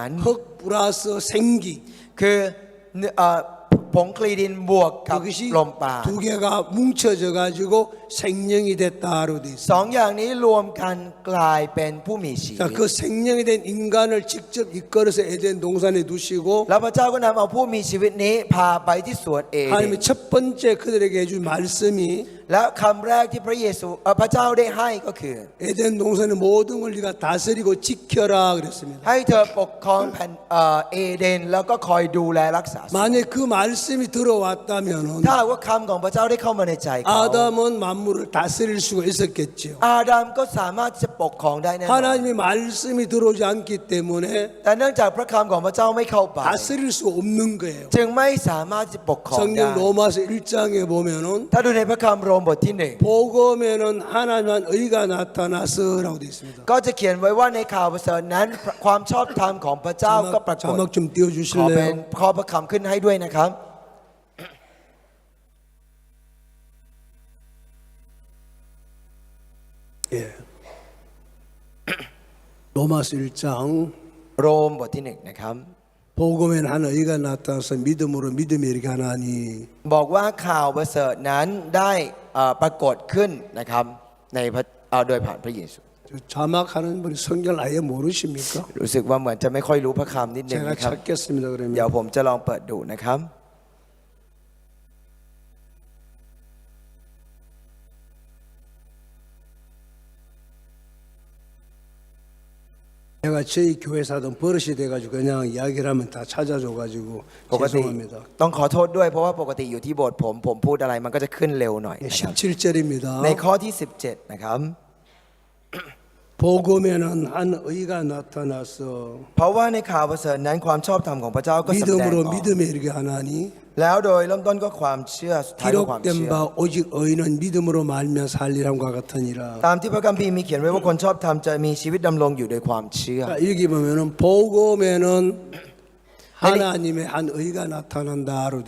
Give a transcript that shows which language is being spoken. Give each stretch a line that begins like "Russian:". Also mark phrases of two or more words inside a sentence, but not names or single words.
Korean: 흙 플러스 생기
Thai: คือผงคลีดินบวกกับ
Korean: 그것이
Thai: ลมปราณ
Korean: 두 개가 뭉쳐져 가지고 생명이 됐다로 돼
Thai: สอง
Korean: 있습니다.
Thai: อย่างนี้รวมกันกลายเป็นผู้มีชีวิ
Korean: 자,
Thai: ต
Korean: 그 생명이 된 인간을 직접 이끌어서 에덴 동산에 두시고
Thai: แล้วพระเจ้าก็นำเอาผู้มีชีวิตนี้พาไปที่สวนเอเดน
Korean: 하나님이 첫 번째 그들에게 해준 말씀이
Thai: และคำแรกที่พระเยซูพระเจ้าได้ให้ก็คือ
Korean: 에덴 동산의 모든 걸 네가 다스리고 지켜라 그랬습니다.
Thai: ให้เธอปกครองแผ่นเอเดนแล้วก็คอยดูแลรักษาสวน
Korean: 만약 그 말씀이 들어왔다면은
Thai: ถ้าหากว่าคำของพระเจ้าได้เข้ามาในใจเขา
Korean: 아담은 만물을 다스릴 수가 있었겠죠.
Thai: อาดัมก็สามารถที่จะปกครองได้แน่นอน
Korean: 하나님의 말씀이 들어오지 않기 때문에
Thai: แต่เนื่องจากพระคำของพระเจ้าไม่เข้าไป
Korean: 다스릴 수 없는 거예요.
Thai: จึงไม่สามารถที่จะปกครองได้
Korean: 성경 로마서 1장에 보면은
Thai: ถ้าดูในพระคัมภีร์โรมบทที่หนึ่ง
Korean: 복음에는 하나님한 의가 나타나서라고 되어 있습니다.
Thai: ก็จะเขียนไว้ว่าในข่าวประเสริฐนั้นความชอบธรรมของพระเจ้าก็ปรากฏ
Korean: 자막 좀
Thai: ขอเป็น
Korean: 띄워주실래요?
Thai: ข้อพระคำขึ้นให้ด้วยนะครับ
Korean: 예. 로마서 1장
Thai: โรมบทที่หนึ่งนะครับ
Korean: 복음에는 한 의가 나타나서 믿음으로 믿음이 이렇게 하나니
Thai: บอกว่าข่าวประเสริฐนั้นได้ปรากฏขึ้นนะครับในพระโดยผ่านพระเยซู
Korean: 자막하는 분이 성경을 아예 모르십니까?
Thai: รู้สึกว่าเหมือนจะไม่ค่อยรู้พระคำนิดหนึ่ง
Korean: 제가
Thai: นะครับ
Korean: 찾겠습니다.
Thai: เดี๋ยว
Korean: 그러면
Thai: ผมจะลองเปิดดูนะครับ
Korean: 내가 저희 교회 사던 버릇이 돼가지고 그냥 이야기를 하면 다 찾아줘가지고
Thai: ปกติ
Korean: 죄송합니다.
Thai: ต้องขอโทษด้วยเพราะว่าปกติอยู่ที่โบสถ์ผมพูดอะไรมันก็จะขึ้นเร็วหน่อย
Korean: 네,
Thai: นะครับ
Korean: 17절입니다.
Thai: ในข้อที่ 17 นะครับ
Korean: 복음에는 한 의가 나타나서
Thai: เพราะว่าในข่าวประเสริฐนั้นความชอบธรรมของพระเจ้าก็แสดงอ
Korean: 믿음으로
Thai: อก
Korean: 믿음에 이르게 하나니
Thai: แล้วโดยเริ่มต้นก็ความเชื่อสุดท้ายก็ความ
Korean: 기록된
Thai: เชื่อ
Korean: 바 오직 의인은 믿음으로 말며 살리람과 같으니라.
Thai: ตามที่พระคัมภีร์มีเขียนไว้ว่าคนชอบธรรมจะมีชีวิตดำรงอยู่โดยความเชื่อ
Korean: 자, 여기 보면은 복음에는 하나님의 한 의가 나타난다로 돼